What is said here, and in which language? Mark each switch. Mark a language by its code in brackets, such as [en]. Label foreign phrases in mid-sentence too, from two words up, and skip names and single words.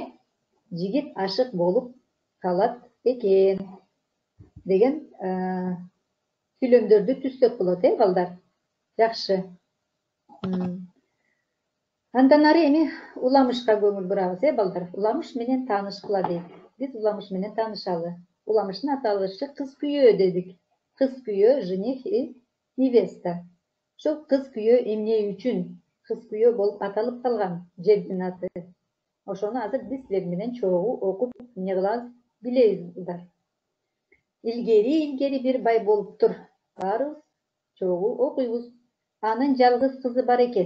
[ky] Жигит ашык болуп калат экен деген сүйлөмдөрдү түзсөк болот, балдар. Жакшы. Андан ары эми уламышка көңүл бурабыз, балдар. Уламыш менен таанышкыла дейт. Биз уламыш менен таанышалы. Уламыштын аталышы кыз күйөө дедик. Кыз күйөө, [ru] жених и невеста. [ky] Ошол кыз күйөө эмне үчүн кыз күйөө болуп аталып калган жердин аты? Ошону азыр биз силер менен чогуу окуп эмне кылабыз? Билебиз. Илгери бир бай болуптур. Баарыбыз чогуу окуйбуз. Анын жалгыз кызы бар экен.